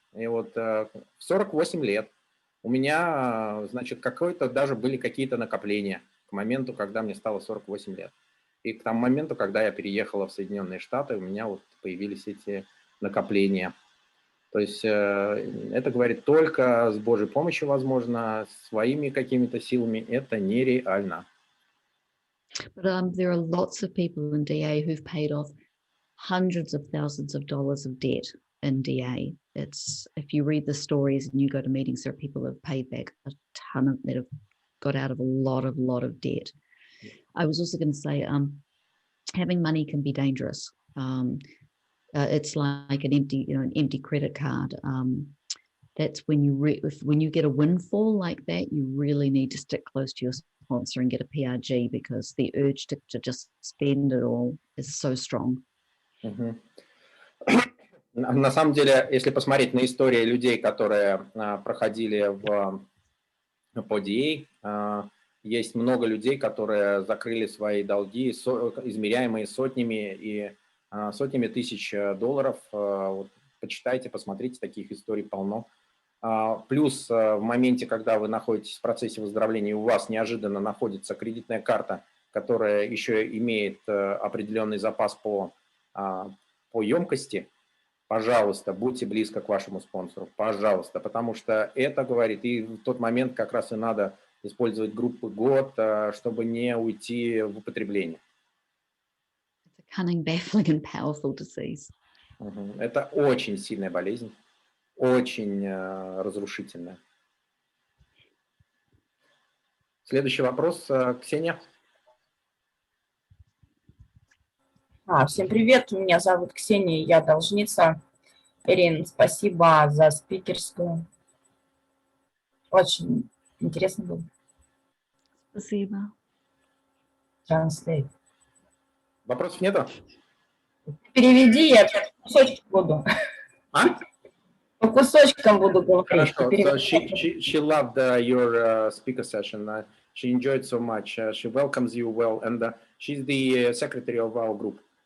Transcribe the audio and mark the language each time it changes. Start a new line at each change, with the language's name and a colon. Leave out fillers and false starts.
Russian: И вот в 48 лет у меня, значит, даже были какие-то накопления к моменту, когда мне стало 48 лет. И к тому моменту, когда я переехала в Соединенные Штаты, у меня вот появились эти накопления. То есть это, говорит, только с Божьей помощью возможно, своими какими-то силами это нереально.
English: But there are lots of people in DA who've paid off hundreds of thousands of dollars of debt in DA. It's, if you read the stories and you go to meetings, there are people that have paid back a ton of, that have got out of a lot of debt. I was also going to say, having money can be dangerous. It's like an empty credit card. That's when you get a windfall like that, you really need to stick close to your sponsor and get a PRG, because the urge to just spend it all is so strong.
Russian: На самом деле, если посмотреть на истории людей, которые проходили по DA, есть много людей, которые закрыли свои долги, измеряемые сотнями тысяч долларов. Вот, почитайте, посмотрите, таких историй полно. Плюс в моменте, когда вы находитесь в процессе выздоровления, у вас неожиданно находится кредитная карта, которая еще имеет определенный запас по емкости, пожалуйста, будьте близко к вашему спонсору, пожалуйста, потому что это, говорит, и в тот момент как раз и надо использовать группы год, чтобы не уйти в употребление.
English: It's a cunning, baffling and powerful disease.
Russian: Это очень сильная болезнь, очень разрушительная. Следующий вопрос, Ксения. Всем привет, меня зовут Ксения, я должница. Эрин, спасибо за спикерскую. Очень интересно было. Спасибо.
English: Translate.
Russian: Вопросов нету? Переведи, я по кусочкам буду. По кусочкам буду говорить. Хорошо.
English: So she loved your speaker session. She enjoyed so much. She welcomes you well, and she's the secretary of our group.